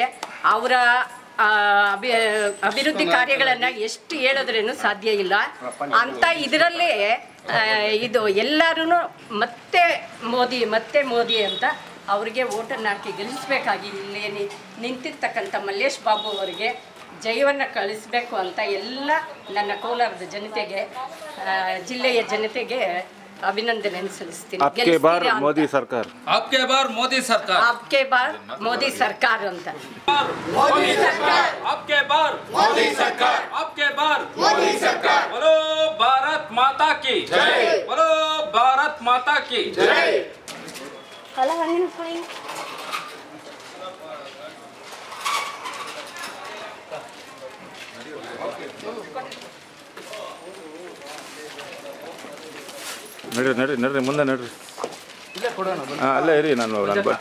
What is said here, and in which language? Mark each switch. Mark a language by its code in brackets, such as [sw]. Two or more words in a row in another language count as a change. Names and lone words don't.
[kn] ಅವರ ಅಭಿವೃದ್ಧಿ ಕಾರ್ಯಗಳನ್ನು ಎಷ್ಟು ಹೇಳಿದ್ರೇನು ಸಾಧ್ಯ ಇಲ್ಲ ಅಂತ ಇದರಲ್ಲೇ ಇದು ಎಲ್ಲರೂ ಮತ್ತೆ ಮೋದಿ ಅಂತ ಅವರಿಗೆ ಓಟನ್ನು ಹಾಕಿ ಗೆಲ್ಲಿಸಬೇಕಾಗಿ ಇಲ್ಲಿ ನಿಂತಿರ್ತಕ್ಕಂಥ ಮಲ್ಲೇಶ್ ಬಾಬು ಅವರಿಗೆ ಜಯವನ್ನು ಕಳಿಸಬೇಕು ಅಂತ ಎಲ್ಲ ನನ್ನ ಕೋಲಾರದ ಜನತೆಗೆ ಜಿಲ್ಲೆಯ ಜನತೆಗೆ ಅಭಿನಂದನೆ ಸಲ್ಲಿಸ್ತೀನಿ. [hi] आपके बार मोदी सरकार [kn] ಅಂತ [hi] बोलो भारत माता की जय. बोलो भारत माता की जय. [kn] ನಡ್ರಿ ಮುಂದೆ ನಡ್ರಿ. ಅಲ್ಲೇ ಇರಿ, ನಾನು ಬರ್ತೀನಿ.